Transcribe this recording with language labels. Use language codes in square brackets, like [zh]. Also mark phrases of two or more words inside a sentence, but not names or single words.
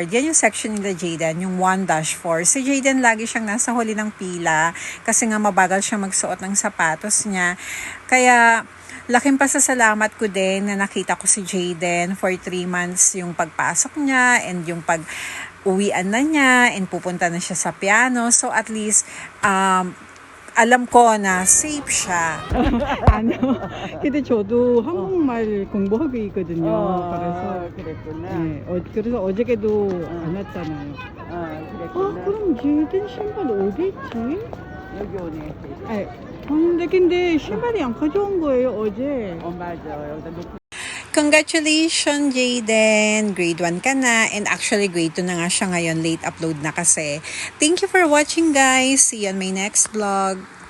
[tl] Yan yung section nila Jaden, yung 1-4. Si Jaden lagi siyang nasa huli ng pila kasi nga mabagal siya magsuot ng sapatos niya. Kaya laking pasasalamat ko din na nakita ko si Jaden [en] for 3 months [tl] yung pagpasok niya and yung uwian na niya and pupunta na siya sa piano. So [en] at least [tl] alam ko na safe siya. [ko] 아니요. 근데 저도 한국말 공부하고 있거든요. 그래서 그랬구나. 네, 그래서 어저께도 안 왔잖아요. 그랬구나. 그럼 제든 신발 어디 있지? 여기 오네. 근데 신발이 안 가져온 거예요 어제. 맞아. 여기다 놓고. [tl] Congratulations, Jaden! Grade 1 ka na [en] and actually [tl] grade 2 na nga siya ngayon. [en] Late upload [tl] na kasi. [en] Thank you for watching, guys. See you on my next vlog.